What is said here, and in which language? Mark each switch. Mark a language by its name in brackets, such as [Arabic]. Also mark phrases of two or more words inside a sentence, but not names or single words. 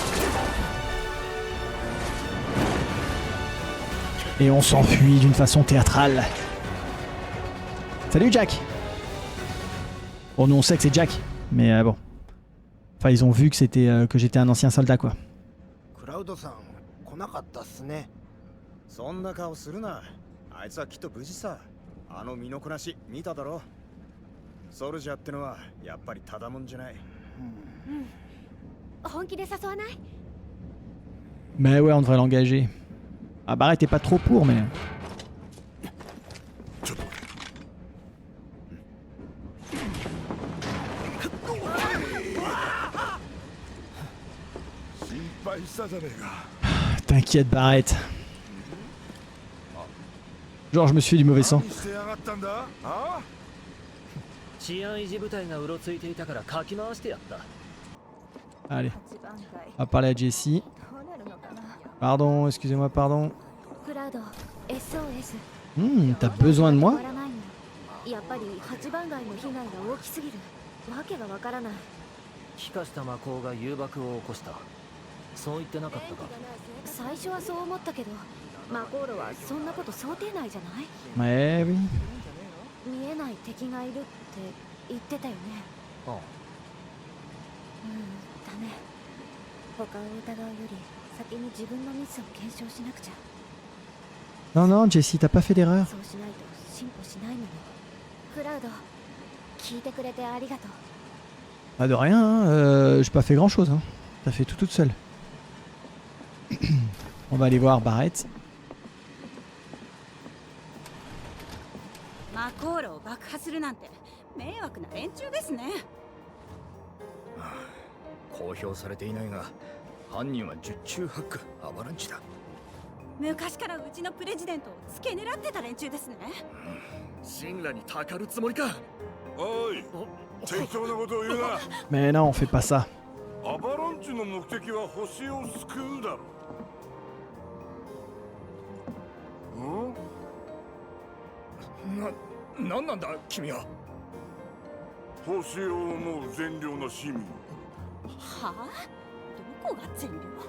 [French] Et on s'enfuit d'une façon théâtrale. Salut Jack. Bon, nous on sait que c'est Jack, mais bon. Enfin, ils ont vu que c'était que j'étais un ancien soldat, quoi. [Japanese] クラウドさん来なかったっすね。そんな顔するな。あいつはきっと無事さ。あの身のこなし見ただろ。ソルジャーってのはやっぱりただもんじゃない。本気で誘わない？ [French] Mais ouais, on devrait l'engager. Ah, Barrett t'es pas trop pour, mais... [Japanese] ちょっと心配したじゃねえか。 [French] T'inquiète, Barrett. Genre, je me suis fait du mauvais sang. [Japanese] 何してやがったんだ？あ？治安維持部隊がうろついていたからかき回してやった。 [French] Allez, on va parler à Jessie. Pardon, excusez-moi, pardon. [Japanese] クラウド SOS。 [French] T'as besoin de moi? [Japanese] やっぱり8番街の被害が大きすぎる。わけがわからない。気化した魔法が誘爆を起こした。そう言ってなかったか。最初はそう思ったけど、マコーロはそんなこと想定内じゃない？ [French] Ouais, oui. [Japanese] 見えない敵がいるって言ってたよね。ああ。だね。他を疑うより先に自分のミスを検証しなくちゃ。 [French] Non, non, Jessie, t'as pas fait d'erreur. [Japanese] そうしないと進歩しないのよ。クラウド、聞いてくれてありがとう。 [French] Ah, de rien, hein. J'ai pas fait grand-chose. Hein. T'as fait tout toute seule. On va aller voir Barrett. [Japanese] マコーロを爆破するなんて迷惑な連中ですね。公表されていないが犯人は十中八九アバランチだ。昔からうちのプレジデントを付け狙ってた連中ですね。神羅にたかるつもりか。おい、適当なことを言うな。 [French] Mais non, on fait pas ça. [Japanese] アバランチの目的は星を救うだろ。なんなんだ君は。星を思う善良な市民。はあ？どこが善良？